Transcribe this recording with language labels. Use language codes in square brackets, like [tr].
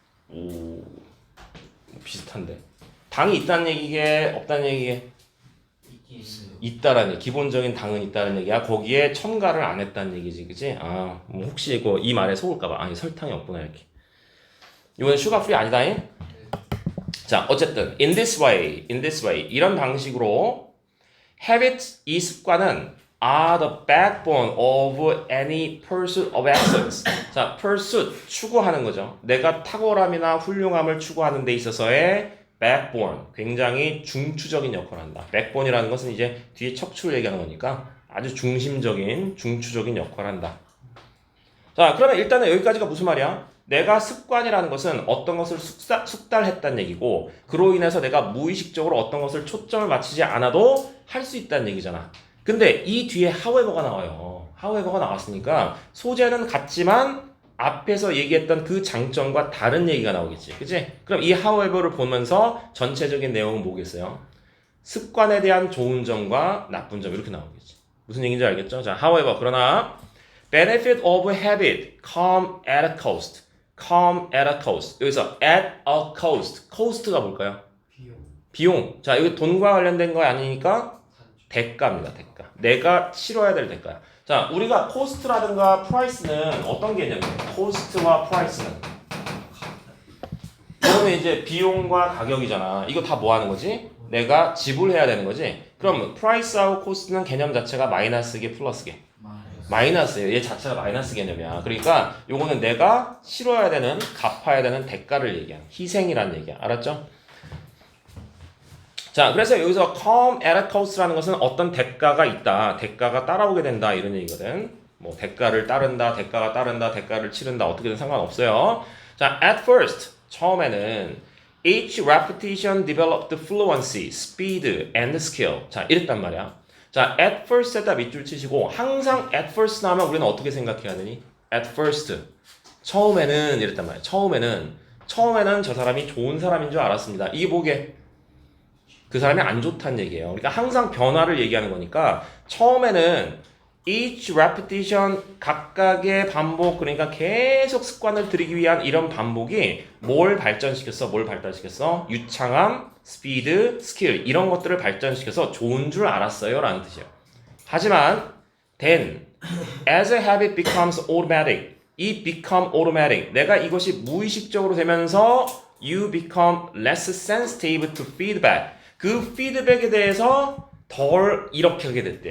[ko] 오 비슷한데 당이 있다는 얘기게 없다는 얘기게? 있긴 있어요. 있다라는 얘기. 기본적인 당은 있다는 얘기야. 거기에 첨가를 안 했다는 얘기지, 그치? 뭐 혹시 이거 이 말에 속을까봐 아니 설탕이 없구나 이렇게. 이건 슈가 프리 아니다잉? [en] 자, [ko] 어쨌든 [en] in this way [ko] 이런 방식으로 [en] habits [ko] 이 습관은 [en] are the backbone of any pursuit of excellence. [ko] 자, pursuit 추구하는 거죠. 내가 탁월함이나 훌륭함을 추구하는 데 있어서의 backbone 굉장히 중추적인 역할을 한다. backbone이라는 것은 이제 뒤에 척추를 얘기하는 거니까 아주 중추적인 역할을 한다. 자, 그러면 일단은 여기까지가 무슨 말이야? 내가 습관이라는 것은 어떤 것을 숙달했다는 얘기고 그로 인해서 내가 무의식적으로 어떤 것을 초점을 맞추지 않아도 할 수 있다는 얘기잖아. 근데 이 뒤에 however가 나와요. however가 나왔으니까 소재는 같지만 앞에서 얘기했던 그 장점과 다른 얘기가 나오겠지. 그치? 그럼 이 however를 보면서 전체적인 내용은 뭐겠어요? 습관에 대한 좋은 점과 나쁜 점 이렇게 나오겠지. 무슨 얘기인지 알겠죠? [en] 자, however [ko] 그러나 [en] benefit of habit come at a cost. come at a cost. [ko] 여기서 [en] at a cost. cost가 [ko] 뭘까요? 비용. 비용. 자, 여기 돈과 관련된 거 아니니까 대가입니다. 대가. 내가 치러야 될 대가야. 자, 우리가 코스트라든가 프라이스는 어떤 개념이에요? 코스트와 프라이스는 그러면 이제 비용과 가격이잖아. 이거 다 뭐 하는 거지? 내가 지불해야 되는 거지. 그럼 프라이스하고 코스트는 개념 자체가 마이너스게 플러스게? 마이너스예요. 얘 자체가 마이너스 개념이야. 그러니까 요거는 내가 치러야 되는, 갚아야 되는 대가를 얘기한 희생이란 얘기야. 알았죠? 자, 그래서 여기서 come at a cost라는 것은 어떤 대가가 있다. 대가가 따라오게 된다. 이런 얘기거든. 뭐 대가를 따른다, 대가가 따른다, 대가를 치른다. 어떻게든 상관없어요. [en] 자, at first [ko] 처음에는 [en] each repetition developed fluency, speed, and skill. [ko] 자, 이랬단 말이야. 자, at first에다 밑줄 치시고 항상 at first 나오면 우리는 어떻게 생각해야 되니? [en] at first. [ko] 처음에는 이랬단 말이야. 처음에는 저 사람이 좋은 사람인 줄 알았습니다. 이게 뭐게? 그 사람이 안 좋다는 얘기예요. 그러니까 항상 변화를 얘기하는 거니까 처음에는 each repetition 각각의 반복 그러니까 계속 습관을 들이기 위한 이런 반복이 뭘 발전시켰어? 뭘 발달시켰어? 유창함, 스피드, 스킬 이런 것들을 발전시켜서 좋은 줄 알았어요 라는 뜻이에요. 하지만 [en] then as a habit becomes automatic 이 become automatic [ko] 내가 이것이 무의식적으로 되면서 [en] you become less sensitive to feedback [ko] 그 피드백에 대해서 덜 이렇게 하게 됐대.